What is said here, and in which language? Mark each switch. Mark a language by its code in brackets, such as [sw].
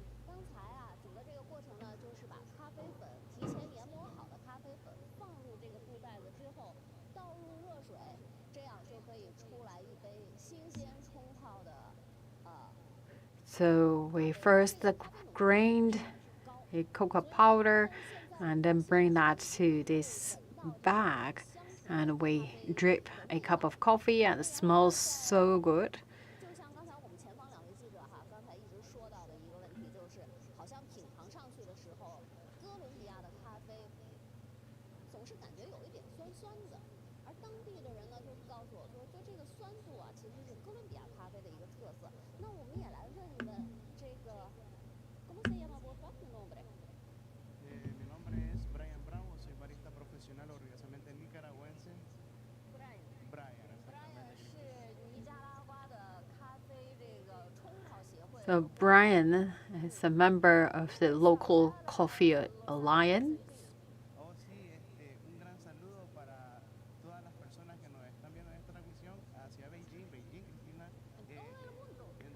[zh] 刚才啊，整个这个过程呢，就是把咖啡粉提前研磨好的咖啡粉放入这个布袋子之后，倒入热水，这样就可以出来一杯新鲜冲泡的 [en] So we first grind a cocoa powder and then bring that to this bag, and we drip a cup of coffee, and it smells so good. [zh] 就像刚才我们前方两位记者哈，刚才一直说到的一个问题，就是好像品尝上去的时候，哥伦比亚的咖啡总是感觉有一点酸酸的，而当地的人呢就告诉我说，就这个酸度啊，其实是哥伦比亚咖啡的一个特色。那我们也来问一问这个， [es] ¿Cómo se llama por favor tu nombre? Mi nombre es Brian Bravo, soy barista profesional orgullosamente nicaragüense. Brian, exactamente. [zh] 是尼加拉瓜的咖啡这个冲泡协会。 [en] So Brian is a member of the local coffee alliance. [es] Oh, sí, un gran saludo para todas las personas que nos están viendo en esta transmisión hacia Beijing, Cristina, en todito el mundo.